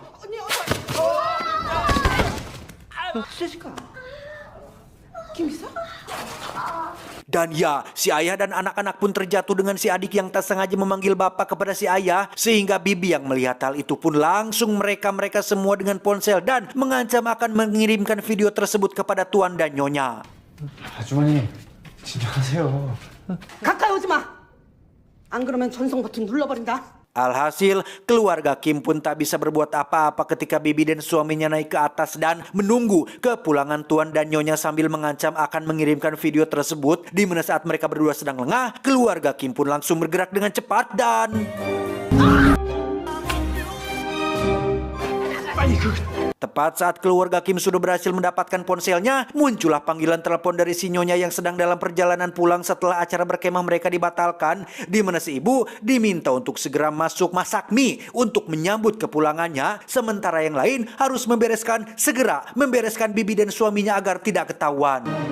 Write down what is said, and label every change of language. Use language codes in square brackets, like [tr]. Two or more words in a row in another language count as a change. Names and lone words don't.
[id] Dan ya, si ayah dan anak-anak pun terjatuh dengan si adik yang tak sengaja memanggil bapak kepada si ayah, sehingga Bibi yang melihat hal itu pun langsung mereka semua dengan ponsel dan mengancam akan mengirimkan video tersebut kepada tuan dan nyonya. [ko] 아주머니 진정하세요. 가까이 오지 마. 안 그러면 전송 버튼 눌러버린다. [id] Alhasil, keluarga Kim pun tak bisa berbuat apa-apa ketika Bibi dan suaminya naik ke atas dan menunggu kepulangan tuan dan nyonya sambil mengancam akan mengirimkan video tersebut. Di mana saat mereka berdua sedang lengah, keluarga Kim pun langsung bergerak dengan cepat dan... Tepat saat keluarga Kim sudah berhasil mendapatkan ponselnya, muncullah panggilan telepon dari si nyonya yang sedang dalam perjalanan pulang setelah acara berkemah mereka dibatalkan, di mana si ibu diminta untuk segera masuk masak mie untuk menyambut kepulangannya, sementara yang lain harus segera membereskan Bibi dan suaminya agar tidak ketahuan.